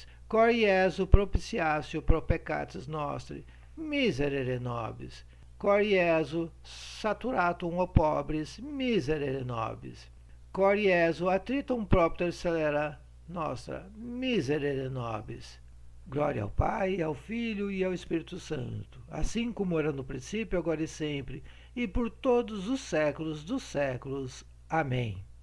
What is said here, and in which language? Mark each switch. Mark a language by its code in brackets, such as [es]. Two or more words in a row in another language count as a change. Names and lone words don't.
[la] Cor Iesu, propitiatio pro peccatis nostri, miserere nobis. Cor Iesu, saturatum o pobres, miserere nobis. Cor Iesu, attritum propter celera nostra, miserere nobis. [pt] Glória ao Pai, ao Filho e ao Espírito Santo, assim como era no princípio, agora e sempre, e por todos os séculos dos séculos. Amém.